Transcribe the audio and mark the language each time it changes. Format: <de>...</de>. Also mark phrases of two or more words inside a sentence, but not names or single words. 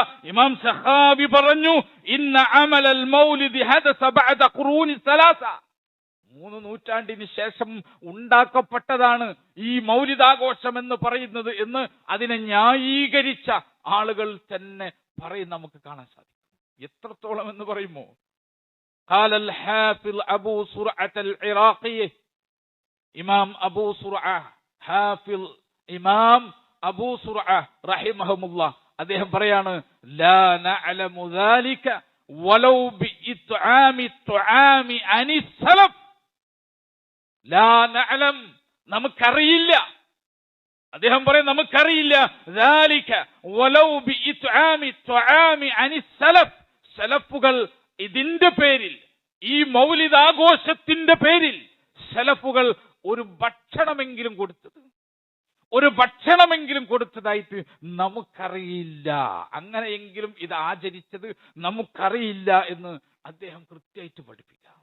<ml>ഇമാം സഖാവി പറഞ്ഞു,</ml> <ar>إن عمل المولد حدث بعد القرون الثلاثة.</ar> <ml>3 നൂറ്റാണ്ടിന് ശേഷം ഉണ്ടാക്കപ്പെട്ടതാണ് ഈ മൗലിദാഘോഷം എന്ന് പറയുന്നത് എന്ന് അതിനെ ന്യായീകരിച്ച ആളുകൾ തന്നെ പറയും, നമുക്ക് കാണാൻ സാധിക്കും. എത്രത്തോളം എന്ന് പറയുമോ?</ml> <ar>قال الحافظ أبو سرعة العراقي إمام أبو سرعة حافظ إمام أبو سرعة رحمهم الله</ar> <ml>അദ്ദേഹം പറയാണ്,</ml> <ar>لا نعلم ذلك ولو بإطعام الطعام عن السلف. لا نعلم,</ar> <ml>നമുക്കറിയില്ല. അദ്ദേഹം പറയും നമുക്കറിയില്ല.</ml> <ar>ذلك ولو بإطعام الطعام عن السلف.</ar> <ml>സലഫുകൾ ഇതിന്റെ പേരിൽ, ഈ മൗലിദാഘോഷത്തിന്റെ പേരിൽ സലഫുകൾ ഒരു ഭക്ഷണമെങ്കിലും കൊടുത്തതായിട്ട് നമുക്കറിയില്ല. അങ്ങനെയെങ്കിലും ഇത് ആചരിച്ചത് നമുക്കറിയില്ല എന്ന് അദ്ദേഹം കൃത്യമായിട്ട് പഠിപ്പിക്കാം.</ml>